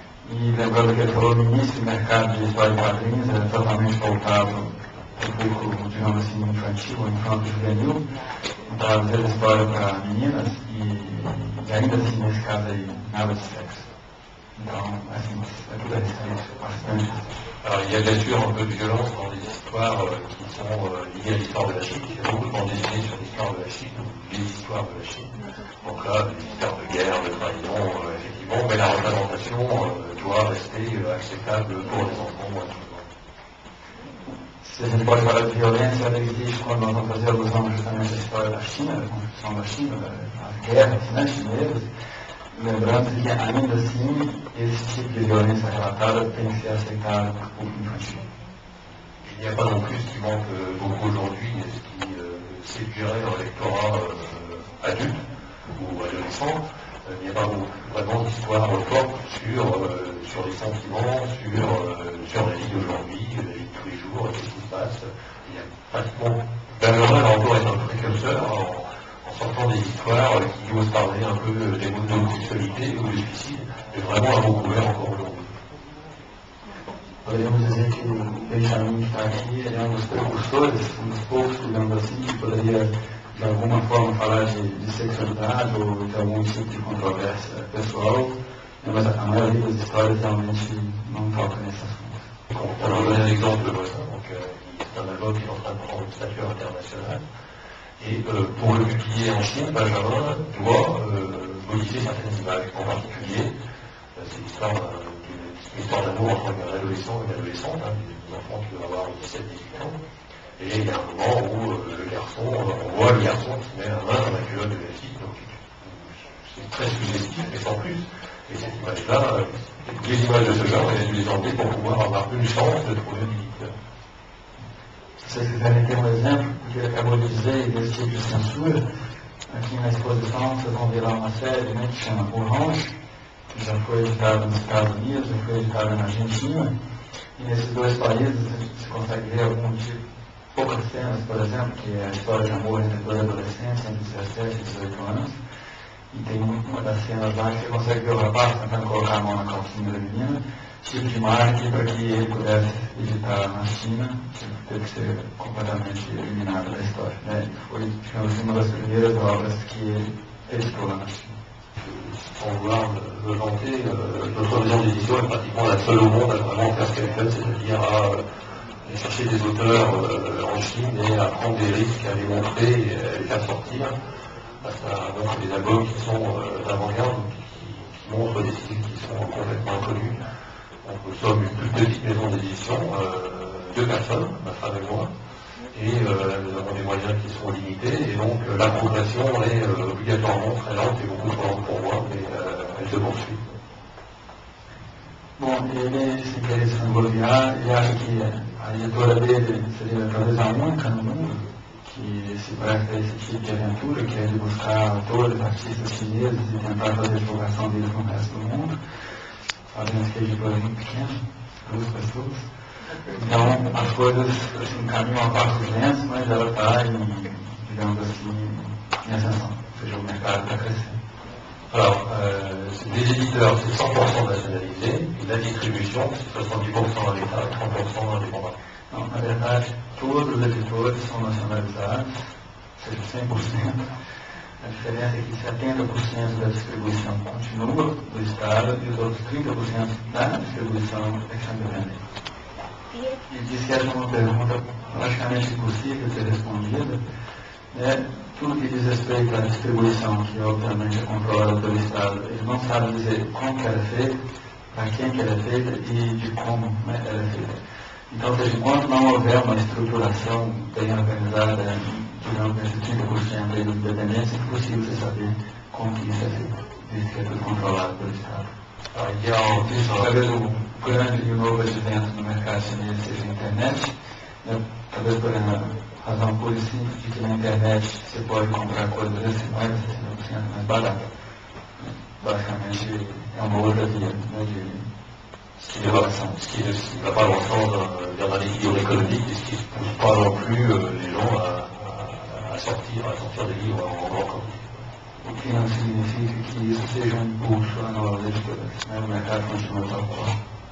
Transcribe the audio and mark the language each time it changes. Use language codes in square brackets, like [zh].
[pt] E lembrando que ele falou no início, o mercado de história de quadrinhos era totalmente voltado para o público, digamos assim, infantil, infanto-juvenil, trazer história para meninas e ainda assim, nesse caso aí, nada de sexo. Então, assim, é tudo recente, bastante. [fr] Alors, il y a bien sûr un peu de violence dans les histoires qui sont liées à l'histoire de la Chine. Il y a beaucoup de bandes dessinées sur l'histoire de la Chine, ou les histoires de la Chine. Donc là, des histoires de guerre, de trahison, effectivement, mais la représentation doit rester acceptable pour les enfants. [pt] Se a gente pode falar de violência, ela existe quando nós vamos fazer alusão justamente à história da China, da construção da China, das guerras, né, chinesas, lembrando que ainda assim esse tipo de violência relatada tem que ser aceitável por público infantil. [fr] Il n'y a pas non plus ce qui manque beaucoup aujourd'hui, et ce qui séduirait un lectorat adulte ou adolescent. Il n'y a pas vraiment d'histoire forte sur les sentiments, sur la vie d'aujourd'hui, la vie de tous les jours, qu'est-ce qui se passe. Il y a pratiquement, Benjamin va encore être un précurseur en sortant des histoires qui osent parler un peu des mots d'homosexualité ou de suicide, mais vraiment à recouvert encore aujourd'hui. [pt] Poderíamos dizer que o Benjamin que está aqui ele é um dos precursores, um dos poucos, digamos assim, que poderia de alguma forma falar de sexualidade ou de algum tipo de controvérsia pessoal, mas a maioria das histórias realmente não toca nesse assunto. [fr] On va donner un exemple de ça. Donc, c'est un album qui est en train de prendre une stature internationale. Et pour le publier en Chine, Benjamin doit modifier certaines images. En particulier, c'est l'histoire d'une histoire d'amour entre un adolescent et une adolescente, des enfants qui doivent avoir 17-18 ans. Et il y a un moment où on voit le garçon qui met la main dans la culotte de la fille, donc c'est très suggestif, mais sans plus. Et cette image-là, les images de ce genre, il a dû les enlever pour pouvoir avoir une chance de trouver un éditeur. [pt] Se vocês quiserem ter um exemplo, que ele acabou de dizer, desse tipo de censura, aqui na exposição vocês vão ver lá uma série, né, que chama O Rancho, que já foi editada nos Estados Unidos, já foi editada na Argentina, e nesses dois países você consegue ver algum tipo, poucas cenas, por exemplo, que é a história de amor entre dois adolescentes, entre 17 e 18 anos, e tem uma das cenas lá que você consegue ver o rapaz tentando colocar a mão na calcinha da menina, tipo de marketing para que ele pudesse editar na China, teve que ser completamente eliminado da história. Né? Foi, digamos assim, uma das primeiras obras que ele editou lá na China. [fr] Sans vouloir me vanter, notre maison d'édition est pratiquement la seule au monde à vraiment faire ce qu'elle fait, c'est-à-dire à aller chercher des auteurs en Chine et à prendre des risques, à les montrer et à les faire sortir. Ça montre des albums qui sont d'avant-garde, qui montrent des styles qui sont complètement inconnus. Donc, nous sommes une toute petite maison d'édition, 2 personnes, ma femme et moi, et nous avons des moyens qui sont limités, et donc la progression est obligatoirement très lente et beaucoup trop lente pour moi, mais elle se poursuit. [pt] Bom, ele se interessa em Boliviar e acha que a editora dele seria talvez a única no mundo que se presta a esse tipo de aventura, que é de buscar autores, artistas chineses e tentar fazer a divulgação deles no resto do mundo, fazendo que a editora é muito pequena, 2 pessoas. Então as coisas assim, caminham a passos lentos, mas ela está em, digamos assim, em ascensão, ou seja, o mercado está crescendo. [fr] Alors, les éditeurs, c'est 100% nationalisé, et la distribution, c'est 70% à l'État et 30% indépendant. [pt] Não, na verdade, todos os editores são nacionalizados, ou seja, 100%. A diferença é que 70% da distribuição continua do Estado e os outros 30% da distribuição é que são independentes. E disse essa é uma pergunta praticamente impossível de ser respondida. Tudo que diz respeito à distribuição, que obviamente é controlada pelo Estado, eles não sabem dizer como que ela é feita, para quem que ela é feita e de como ela é feita. Então, ou seja, enquanto não houver uma estruturação bem organizada, digamos, nesse 30% aí dos dependentes, é impossível você saber como que isso é feito, visto que é tudo controlado pelo Estado. Talvez o grande e o novo advento no mercado chinês seja a internet, né? Talvez por uma razão pura e simples de que na internet você pode comprar coisas decimais, 60% mais barata. Basicamente é uma outra via, né, de [fr] Ce qui ne va pas dans le sens d'un équilibre économique et ce qui ne pousse pas non plus les gens à sortir des livres en grande quantité. [pt] O que não significa que isso seja um impulso a novas editoras, né? O mercado continua tal qual.